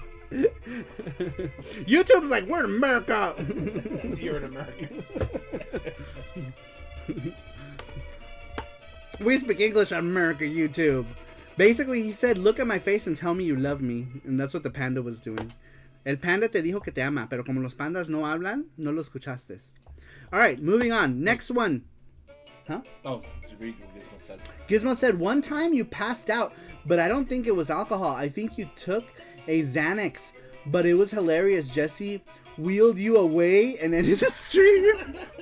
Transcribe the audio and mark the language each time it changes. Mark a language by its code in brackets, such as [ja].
[en] YouTube's like, we're in America. You're in America. We speak English on America, YouTube. Basically, he said, look at my face and tell me you love me. And that's what the panda was doing. [es] El panda te dijo que te ama, pero como los pandas no hablan, no lo escuchaste. [en] Alright, moving on. Next one. Huh? Oh, did you read what Gizmo said? Gizmo said, one time you passed out, but I don't think it was alcohol. I think you took a Xanax, but it was hilarious. Jesse wheeled you away and ended the stream.